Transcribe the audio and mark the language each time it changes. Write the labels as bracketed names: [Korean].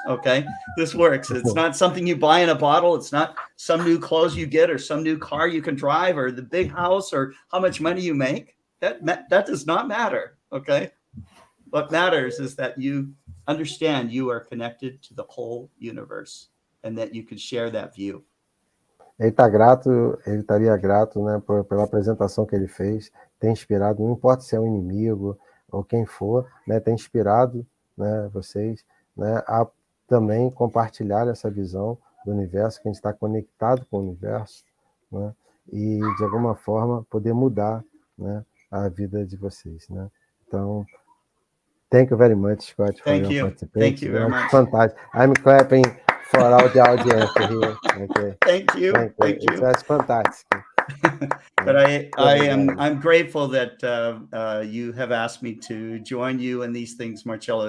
[English] Okay, this works. It's not something you buy in a bottle. It's not some new clothes you get or some new car you can drive or the big house or how much money you make. That does not matter. Okay, what matters is that you understand you are connected to the whole universe and that you can share that view. [Portuguese] Ele estaria grato, né, pela apresentação que ele fez, ter inspirado, não importa se é um inimigo ou quem for, né, ter inspirado, né, vocês, né, a também compartilhar essa visão do universo, que a gente está conectado com o universo, né, e de alguma forma poder mudar, né, a vida de vocês, né. [English] Então, thank you very much, Scott, for your participation. Thank you very much. Fantastic. I'm clapping for all the audience here. Okay. Thank you. It was fantastic. But I'm grateful that you have asked me to join you in these things, Marcello.